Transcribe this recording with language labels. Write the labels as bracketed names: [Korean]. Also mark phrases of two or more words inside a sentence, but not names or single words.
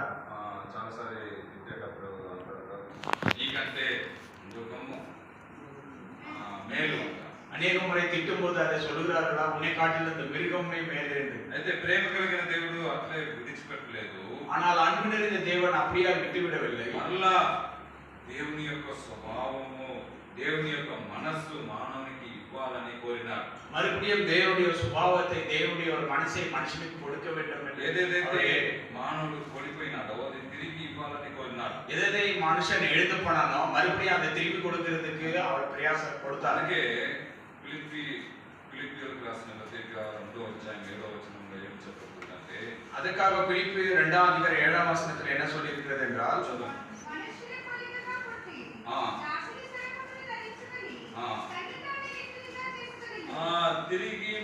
[Telugu] చాలాసారి తిట్టేటప్పుడు అంటారు నీకంటే మృగము మేలు. [Tamil] అనేక முறை திட்டும்போது அதை சொல்லுகிறார்களா, உன்னை காட்டிலும் இந்த மிருகமே மேலே என்று. [Telugu] అయితే ప్రేమ కలిగిన దేవుడు అట్లే విడిచిపెట్టలేదు. [Tamil] ஆனால் అன்பు நிறைந்த தேவன் அப்படியே விட்டுவிடவில்லை. [Telugu] మరలా దేవుని యొక్క స్వభావము, దేవుని యొక్క మనస్సు మానవునికి ఇవ్వాలని కోరినారు. [Tamil] மறுபடியும் தேவனுடைய சுபாவத்தை, தேவனுடைய ஒரு மனசை மனுஷனுக்கு கொடுக்க வேண்டும் என்று [Telugu] ఏదైతే మానవుడు కోల్పోయినాడో అది తిరిగి ఇవ్వాలని కోరినారు. [Tamil] எதை மனுஷன் எழுந்து போனானோ மறுபடியும் அதை திருப்பி கொடுக்கிறதுக்கு அவர் பிரயாசம் கொடுத்தார். [Telugu] అందుకే ఫిలిప్పీయులకు రాసిన పత్రిక 2వ అధ్యాయం 7వ వచనంలో ఏం చెప్పబడిందంటే, [Tamil] அதுக்காக பிலிப்பி 2ஆம் அதிகாரம் 7ஆம் வசனத்தில் என்ன சொல்லி இருக்கிறது என்றால், [Telugu] తిరిగి